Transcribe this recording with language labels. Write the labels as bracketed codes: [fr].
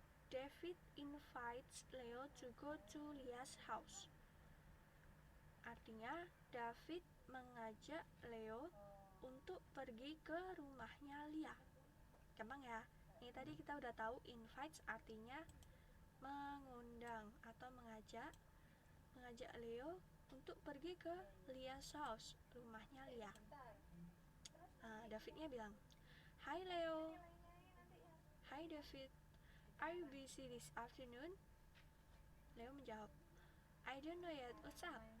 [en] David invites Leo to go to Leah's house. [id] Artinya, David mengajak Leo untuk pergi ke rumahnya Leah. Gampang ya? Ini tadi kita udah tahu invites artinya mengundang atau mengajak Leo untuk pergi ke Leah's house, rumahnya Leah. Davidnya bilang, [en] "Hi Leo." "Hi David, are you busy this afternoon?" [id] Leo menjawab, [en] "I don't know yet, what's up?"